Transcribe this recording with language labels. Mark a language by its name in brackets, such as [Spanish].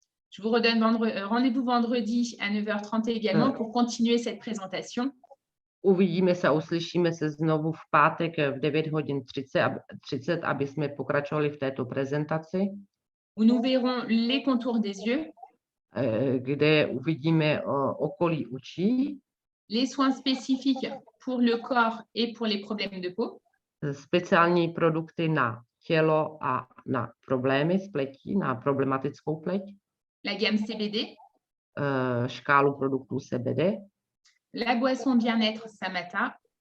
[French] Je vous redonne rendez-vous vendredi à 9h30 également pour continuer cette présentation. [Czech] Uvidíme se a uslyšíme se znovu v pátek v 9:30, aby jsme pokračovali v této prezentaci. [French] Où nous verrons les contours des yeux. [Czech] Kde uvidíme okolí očí. [French] Les soins spécifiques pour le corps et pour les problèmes de peau. [Czech] Speciální produkty na tělo a na problémy s pletí, na problematickou pleť. [French] La gamme CBD. [Czech] Škálu produktů CBD. [French] La boisson bien-être Samata.